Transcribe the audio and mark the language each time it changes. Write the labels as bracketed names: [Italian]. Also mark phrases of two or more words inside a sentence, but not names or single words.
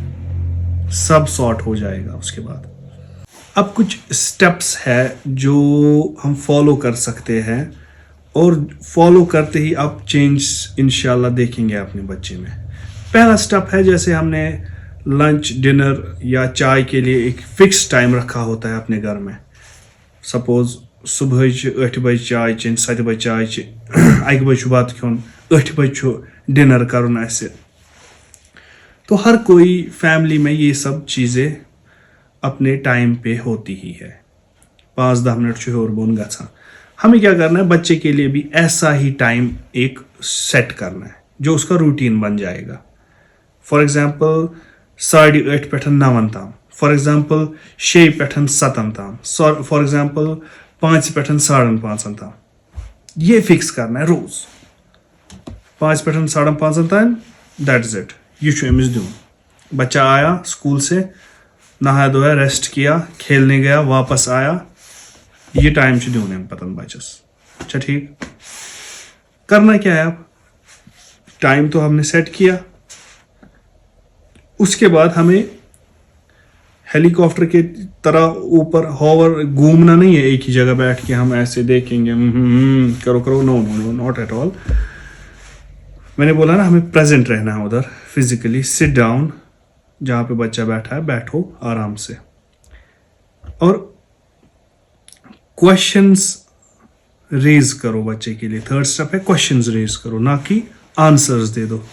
[Urdu] سب سارٹ ہو جائے گا اس کے بعد. اب کچھ اسٹیپس ہے جو ہم فالو کر سکتے ہیں, اور فالو کرتے ہی آپ چینج انشاءاللہ دیکھیں گے اپنے بچے میں. پہلا اسٹیپ ہے, جیسے ہم نے لنچ ڈنر یا چائے کے لیے ایک فکس ٹائم رکھا ہوتا ہے اپنے گھر میں. [Kashmiri] سپوز صبح 8 بجے چائے چیٚنۍ, 7 بجے چائے چیٚنۍ, 1 بجے چھُ بتہٕ کھیوٚن, 8 بجے چھُ ڈنر کرُن اسہِ. [Urdu] تو ہر کوئی فیملی میں یہ سب چیزیں اپنے ٹائم پہ ہوتی ہی ہے. [Kashmiri] 5-10 منٹ چھُ ہیوٚر بۄن گژھان. [Urdu] ہمیں کیا کرنا ہے, بچے کے لیے بھی ایسا ہی ٹائم ایک سیٹ کرنا ہے جو اس کا روٹین بن جائے گا. [English] for example [Kashmiri] 8:30 پٮ۪ٹھ 9 تام, [English] for example [Kashmiri] 6 پٮ۪ٹھ 7 تام, [English] for example [Kashmiri] 5 پٮ۪ٹھ 5:30 تام. [Urdu] یہ فکس کرنا ہے روز 5 پٮ۪ٹھ 5:30 تام. [English] that is it. [Kashmiri] یہ چھُ أمِس دیُن. [Urdu] بچہ آیا اسکول سے, نہایا دھویا, ریسٹ کیا, کھیلنے گیا, واپس آیا, [Kashmiri] یہ ٹائم چھُ دیُن اَمہِ پتہٕ بچس. [Urdu] اچھا ٹھیک. کرنا کیا ہے اب, ٹائم تو ہم نے سیٹ کیا. اس کے بعد ہمیں ہیلی کاپٹر کی طرح اوپر ہوور گھومنا نہیں ہے ایک ہی جگہ بیٹھ کے ہم ایسے دیکھیں گے کرو کرو. [English] no no not at all. [Urdu] میں نے بولا نا ہمیں پریزنٹ رہنا ہے ادھر فزیکلی. [English] sit down, [Urdu] جہاں پہ بچہ بیٹھا ہے بیٹھو آرام سے, اور [English] questions raise [Urdu] کرو بچے کے لیے. 3rd اسٹیپ ہے [English] questions raise [Urdu] کرو, نہ کہ آنسرز دے دو.